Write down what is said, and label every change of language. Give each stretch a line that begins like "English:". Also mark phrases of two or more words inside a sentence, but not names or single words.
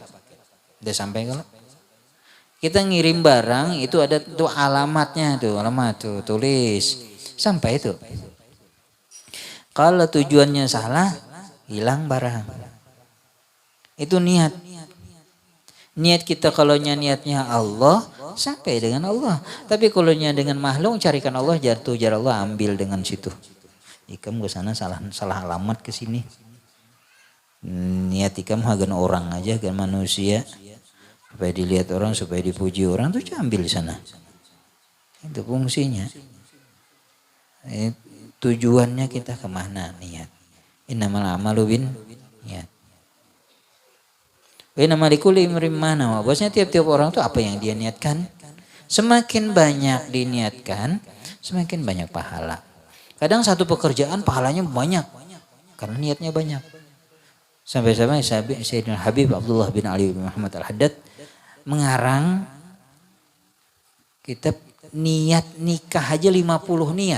Banjar: Udah sampai kalau kita ngirim barang itu ada tuh alamatnya tuh, alamat tuh tulis sampai itu. Kalau tujuannya salah, hilang barang. Itu niat. Niat kita kalau niatnya Allah, sampai dengan Allah. Tapi kalau dengan makhluk, carikan Allah, jatuh jar Allah, ambil dengan situ. Ikam ke sana salah alamat ke sini. Niat ikam hagan orang aja, hagan manusia. Supaya dilihat orang, supaya dipuji orang, tuh ambil di sana. Itu fungsinya. Tujuannya kita kemana niat.
Arabic: إنما الأعمال بالنيات. وإنما لكل امرئ ما نوى.
Banjar: Bosnya tiap-tiap orang tuh apa yang dia niatkan. Semakin banyak diniatkan, semakin banyak pahala. Kadang satu pekerjaan pahalanya banyak karena niatnya banyak. Sampai-sampai Sayyidina Habib Abdullah bin Ali bin Muhammad Al-Haddad mengarang kitab niat nikah aja 50 niat.